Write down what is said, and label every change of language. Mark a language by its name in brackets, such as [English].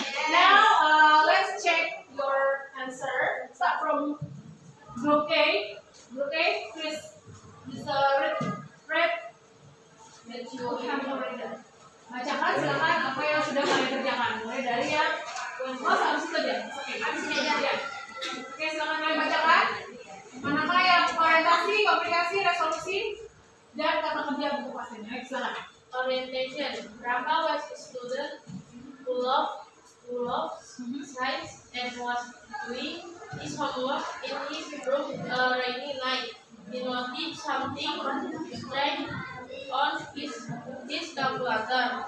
[English] Now let's check your answer. Start from group A. Group A, Chris. This red that you have already done. [Indonesian] Bacakan silakan apa yang sudah kalian kerjakan. Mulai dari yang habis itu aja. Oke, habis itu aja. Oke, silakan kalian bacakan. Manakah yang orientasi, komunikasi, resolusi, dan kata kerja buku pastinya. Ayo silakan. [English] Orientation. Rama was a student who loved science and was doing his homework in his room a rainy night. He noticed something strange on his calculator.